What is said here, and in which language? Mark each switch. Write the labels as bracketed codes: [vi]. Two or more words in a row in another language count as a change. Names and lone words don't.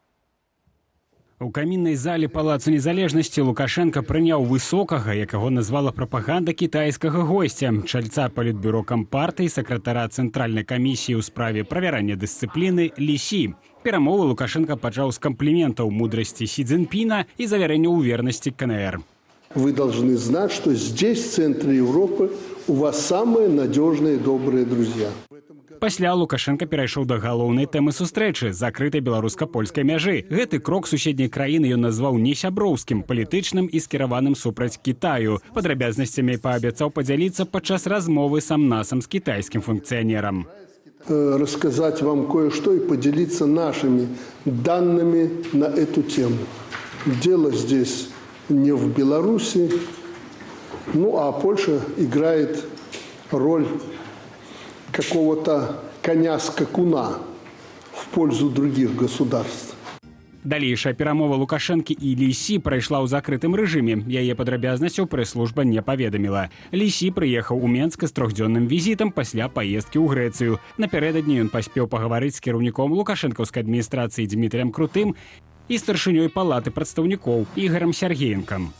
[be] У каміннай залі Палацу Незалежнасці Лукашенко прыняў высокага, якаго назвала прапаганда кітайскага госця, чальца палітбюро кампартыі, сакратара Цэнтральнай камісіі ў справе правярання дысцыпліны Лі Сі. Перамовы Лукашенко пачаў з кампліментаў мудрасці Сі Цзіньпіна і завярэнняў вернасці КНР. [ru] Вы должны знать, что здесь, в центре Европы, у вас самые надежные и добрые друзья. [be] Пасля Лукашенко перайшоў да галоўнай тэмы сустрэчы – закрытай беларуска-польскай мяжы. Гэты крок суседняй краіны ён назваў несяброўскім, палітычным і скіраваным супраць Кітаю. Падрабязнасцямі паабяцаў падзяліцца падчас размовы сам-насам з кітайскім функцыянерам. [ru] Рассказать вам кое-что и поделиться нашими данными на эту тему. Дело здесь не в Беларуси, а Польша играет роль какого-то коня-скакуна в пользу других государств. [be] Далейшая перамова Лукашэнкі і Лі Сі прайшла ў закрытым рэжыме. Яе падрабязнасцяў прэс-служба не паведаміла. Лі Сі прыехаў у Менск з трохдзённым візітам пасля паездкі ў Грэцыю. Напярэдадні ён паспеў пагаварыць з кіраўніком лукашэнкаўскай адміністрацыі Дмітрыем Крутым і старшынёй палаты прадстаўнікоў Ігорем Сергеенкам.